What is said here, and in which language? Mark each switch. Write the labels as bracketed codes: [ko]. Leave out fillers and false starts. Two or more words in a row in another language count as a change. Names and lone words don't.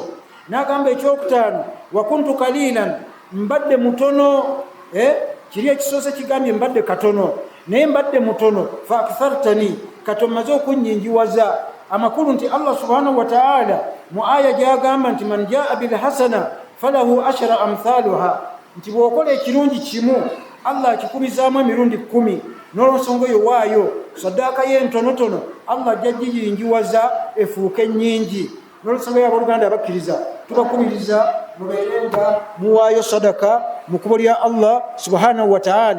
[lg] N'agamba ekyokutaano [ar] وكنتم قليلا, [lg] mbadde mutono. Kiri ekisoose kigambye mbadde katono, naye mbadde mutono. [ar] فأكثرتني, [lg] kati omaze okunnyingiwaza. amakulu nti [ar] الله سبحانه وتعالى [lg] mu aya gyagamba nti [ar] من جاء بالحسنة فله عشر أمثالها, [lg] nti bw'okola ekirungi kimu Allah akikubizaamu emirundi 10. N'olwensonga eyo waayo saddaaka ye entonotono Allah ajja giyingiwaza efuuke nnyingi. N'olwensonga eyo abooluganda abakkiriza tubakubiriza mubeerenga muwaayo sadaka mu kkubo lya [ar] الله سبحانه وتعالى.